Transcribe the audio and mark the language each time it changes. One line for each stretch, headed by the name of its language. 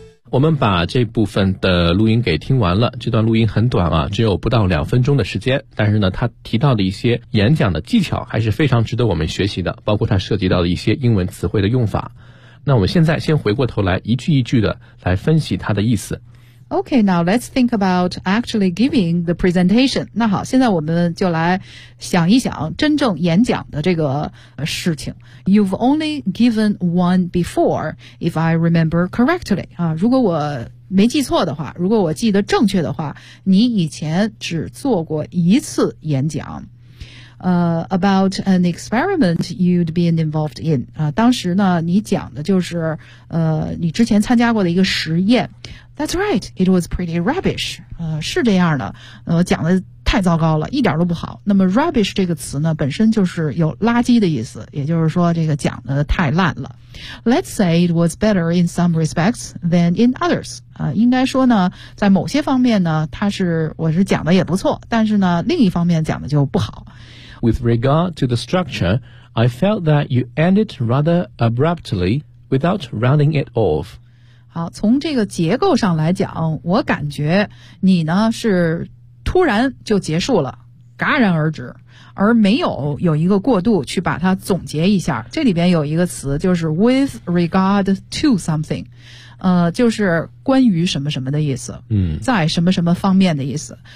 Chinese: 我们把这部分的录音给听完了，这段录音很短啊，只有不到两分钟的时间，但是呢，他提到的一些演讲的技巧还是非常值得我们学习的，包括他涉及到的一些英文词汇的用法。那我们现在先回过头来，一句一句的来分析他的意思。
English: Okay, now let's think about actually giving the presentation.
Chinese: 那好，现在我们就来想一想真正演讲的这个事情。
English: You've only given one before, if I remember correctly.
Chinese: 啊，如果我没记错的话，如果我记得正确的话，你以前只做过一次演讲。
English: About an experiment you'd been involved in.
Chinese: 啊，当时呢，你讲的就是你之前参加过的一个实验。
English: That's right, it was pretty rubbish.
Chinese: 是这样的，讲的太糟糕了，一点都不好。那么 rubbish 这个词呢，本身就是有垃圾的意思，也就是说这个讲的太烂了。
English: Let's say it was better in some respects than in others.
Chinese: 应该说呢，在某些方面呢，我是讲的也不错，但是呢，另一方面讲的就不好。
English: With regard to the structure, I felt that you ended rather abruptly without rounding it off.
Chinese: 好，从这个结构上来讲，我感觉你呢是突然就结束了，戛然而止，而没有有一个过渡去把它总结一下。这里边有一个词就是
English: with regard to something，
Chinese: 就是关于什么什么的意思，在什么什么方面的意思。